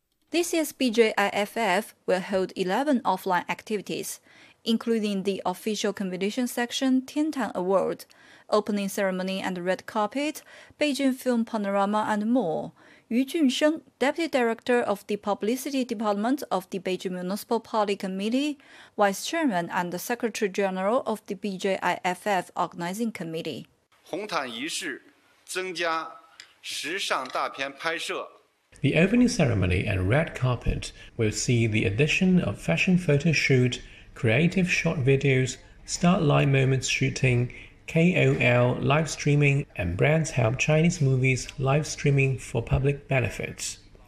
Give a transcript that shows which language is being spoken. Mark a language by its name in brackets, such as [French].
[English] This year's BJIFF will hold 11 offline activities, including the official competition section Tiantan Award, opening ceremony and red carpet, Beijing Film Panorama and more. Yu Junsheng, Deputy Director of the Publicity Department of the Beijing Municipal Party Committee, Vice Chairman and Secretary General of the BJIFF Organizing Committee. [Chinese] 红毯仪式增加时尚大片拍摄 [English] The opening ceremony and red carpet will see the addition of fashion photo shoot, creative short videos, start line moments shooting, KOL live streaming, and brands help Chinese movies live streaming for public benefits.